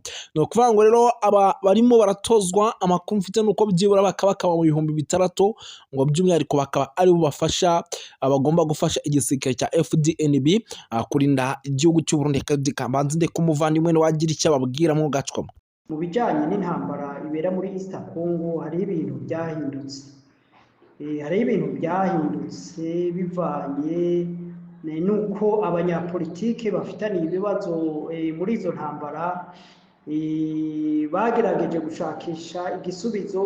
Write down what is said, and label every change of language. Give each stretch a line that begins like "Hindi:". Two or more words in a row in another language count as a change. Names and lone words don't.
Kinyarwanda: Ni ukuvuga ngo rero aba barimo baratozwa, amakuru mfite nuko byibura bakaba mu 6,000 ngo by'umwihariko bakaba ari bo bafasha abagomba gufasha igisirikare cya FDNB kurinda igihugu cy'u Burundi. Kandi kambanze ndeko umuvandimwe wagira icyo ababwira mu gacwamo. Mu bijyanye n'intambara ibera muri
English: East Congo
Kinyarwanda: hari ibintu byahindutse. Bivanye nuko abanyapolitike bafitaniye ibibazo muri izo ntambara, bagerageje gushakisha igisubizo